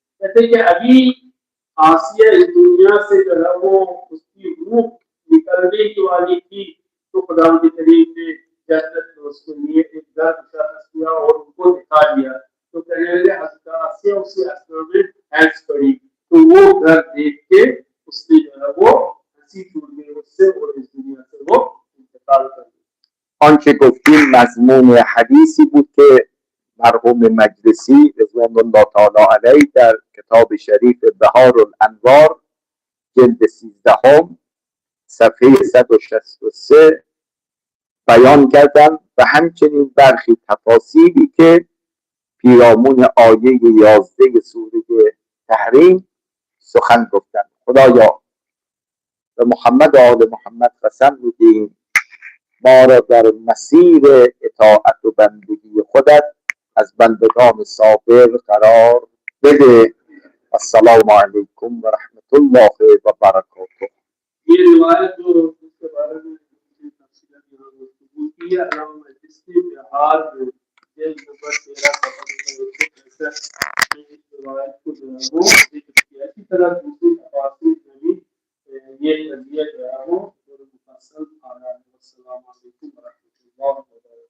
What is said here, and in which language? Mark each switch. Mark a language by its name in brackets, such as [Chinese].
[Urdu] کہتے ہیں کہ ابھی آسیہ اس دنیا سے جو ہے وہ اس کی روح نکلنے کی والی تھی تو خدا کے کریم نے جنت میں اس کے لیے ایک گھر مشخص کیا اور ان کو دکھا دیا. تو کہنے لگے حضرت آسیہ اسی اثنا میں حیض پڑی تو وہ گھر دیکھ کے اس نے جو ہے وہ ہنسی چھوٹ گئی اس سے اور اس دنیا سے وہ انتقال کر گئی. [Persian] آنچه گفتیم مضمون حدیثی بود که مرحوم مجلسی رضوان الله تعالی علیه در کتاب شریف بهار الانوار جلد 13 صفحه 163 بیان کردن و همچنین برخی تفاصیلی که پیرامون آیه 11 سوره تحریم سخن گفتن. خدایا به محمد و آل محمد قسم میدیم ما را در مسیر اطاعت و بندگی خودت از بندگان صابر قرار بده. السلام علیکم و رحمت الله و برکاته. [Urdu] یہ روایت جو اس کے بارے میں تفصیلاً یہاں گفتگو کی ہے، علامہ مجلسی بہار جلد نمبر 13 صفحہ 163 میں اس روایت کو جو ہے وہ ذکر کیا. اسی طرح دوسری تفاصیل میں بھی یہ قضیہ جو ہے وہ مفصل آ رہا ہے. السلام علیکم ورحمۃ اللہ وبرکاتہ.